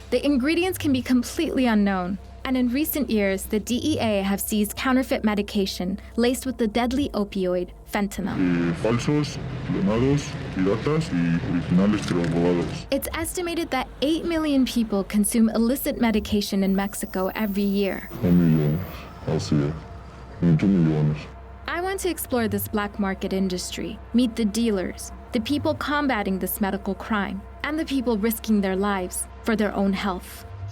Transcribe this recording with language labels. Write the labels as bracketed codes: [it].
[en] The ingredients can be completely unknown, and in recent years, the DEA have seized counterfeit medication laced with the deadly opioid fentanyl. [es] Falsos, clonados, piratas y originales pero robados. [en] It's estimated that 8 million people consume illicit medication in Mexico every year. 1 million, [es] así es. 20 millones. [en] I want to explore this black market industry, meet the dealers, the people combating this medical crime, and the people risking their lives for their own health.